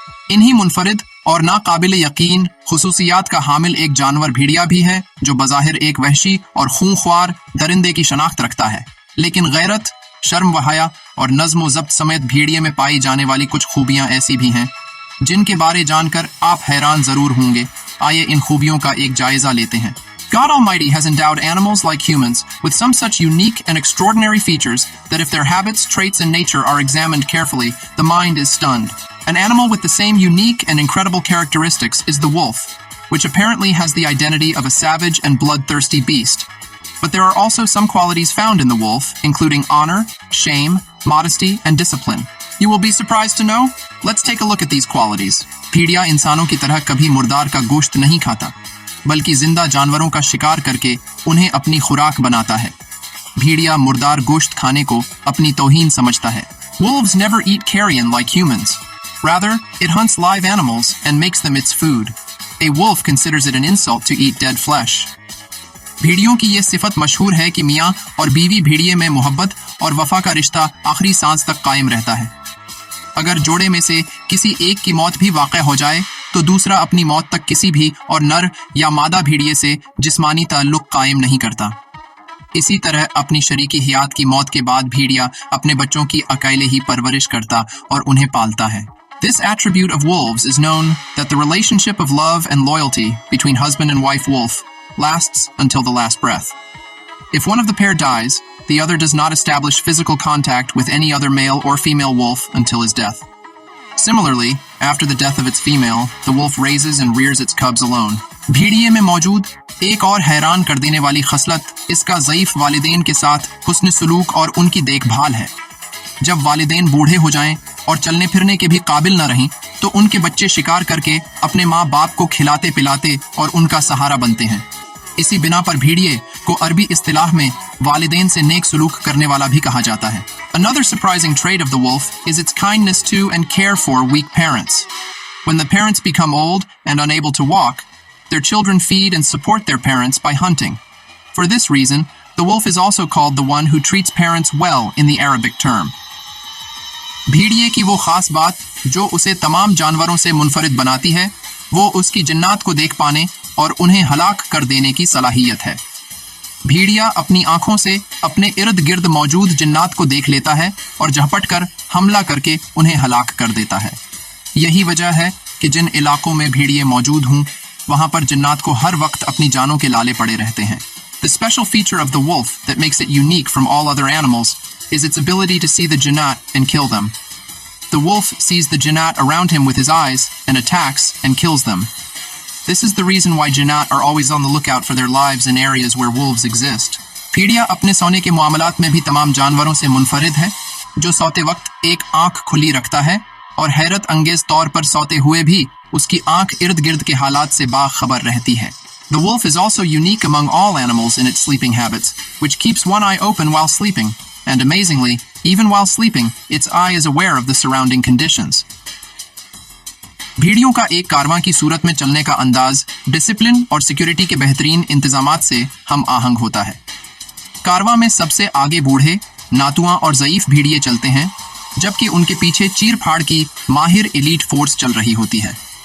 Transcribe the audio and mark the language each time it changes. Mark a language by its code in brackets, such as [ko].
[hi] इन्हीं मुनफरिद और नाकाबिल यकीन खुसूसियात का हामिल एक जानवर भेड़िया भी है, जो बज़ाहिर एक वहशी और खूंख्वार दरिंदे की शनाख्त रखता है, लेकिन गैरत, शर्म व हया और नज्म व ज़ब्त समेत भेड़िए में पाई जाने वाली कुछ खूबियां ऐसी भी हैं जिनके बारे जानकर आप हैरान जरूर होंगे। आइए इन खूबियों का एक जायजा लेते हैं। [en] God Almighty has endowed animals like humans with some such unique and extraordinary features that if their habits, traits, and nature are examined carefully, the mind is stunned. An animal with the same unique and incredible characteristics is the wolf, which apparently has the identity of a savage and bloodthirsty beast. But there are also some qualities found in the wolf, including honor, shame, modesty, and discipline. You will be surprised to know? Let's take a look at these qualities. [hi] भेड़िया इंसानों की तरह कभी मुर्दार का गोश्त नहीं खाता, बल्कि जिंदा जानवरों का शिकार करके उन्हें अपनी खुराक बनाता है। भेड़िया मुर्दार गोश्त खाने को अपनी तौहीन समझता है। [en] Wolves never eat carrion like humans. Rather, it hunts live animals and makes them its food. A wolf considers it an insult to eat dead flesh. [hi] भेड़ियों की ये सिफत मशहूर है कि मियाँ और बीवी भेड़िए में मोहब्बत और वफा का रिश्ता आखिरी सांस तक कायम रहता है। अगर जोड़े में से किसी एक की मौत भी वाक़या हो जाए तो दूसरा अपनी मौत तक किसी भी और नर या मादा भेड़िए से जिस्मानी ताल्लुक कायम नहीं करता। इसी तरह अपनी शरीकी हियात की मौत के बाद भेड़िया अपने बच्चों की अकेले ही परवरिश करता और उन्हें पालता है। [en] This attribute of wolves is known that the relationship of love and loyalty between husband and wife wolf lasts until the last breath. If one of the pair dies, the other does not establish physical contact with any other male or female wolf until his death. Similarly, after the death of its female, the wolf raises and rears its cubs alone. [hi] भेड़िए में मौजूद एक और हैरान कर देने वाली खसलत इसका ज़ईफ वालिदैन के साथ हुस्न सलूक और उनकी देखभाल है। जब वालिदैन बूढ़े हो जाएं और चलने फिरने के भी काबिल न रहें, तो उनके बच्चे शिकार करके अपने माँ बाप को खिलाते पिलाते और उनका सहारा बनते हैं। इसी बिना पर भेड़िए को अरबी इस्तिलाह में वालिदैन से नेक सलूक करने वाला भी कहा जाता है। [en] Another surprising trait of the wolf is its kindness to and care for weak parents. When the parents become old and unable to walk, their children feed and support their parents by hunting. For this reason, the wolf is also called the one who treats parents well in the Arabic term. [hi] भेड़िए की वो खास बात जो उसे तमाम जानवरों से मुनफरिद बनाती है, वो उसकी जिन्नात को देख पाने और उन्हें हलाक कर देने की सलाहियत है। भेड़िया अपनी आंखों से अपने इर्द गिर्द मौजूद जिन्नात को देख लेता है और झपट कर हमला करके उन्हें हलाक कर देता है। यही वजह है कि जिन इलाकों में भेड़िए मौजूद हों, वहां पर जिन्नात को हर वक्त अपनी जानों के लाले पड़े रहते हैं। [en] The special feature of the wolf that makes it unique from all other animals is its ability to see the jinnat and kill them. The wolf sees the jinnat around him with his eyes and attacks and kills them. This is the reason why jinnat are always on the lookout for their lives in areas where wolves exist. [hi] भेड़िया अपने सोने के मामलात में भी तमाम जानवरों से मुनफरिद है, जो सोते वक्त एक आंख खुली रखता है और हैरत अंगेज तौर पर सोते हुए भी उसकी आंख इर्द गिर्द के हालात से बाखबर रहती है। [en] The wolf is also unique among all animals in its sleeping habits, which keeps one eye open while sleeping, and amazingly, even while sleeping, its eye is aware of the surrounding conditions. [hi] भेड़ियों का एक कारवां की सूरत में चलने का अंदाज discipline और security के बेहतरीन इंतजामात से हम आहंग होता है। कारवां में सबसे आगे बूढ़े, नातुआ और ज़ईफ भेड़िए चलते हैं, जबकि उनके पीछे चीर फाड़ की माहिर एलीट फोर्स चल रही होती है।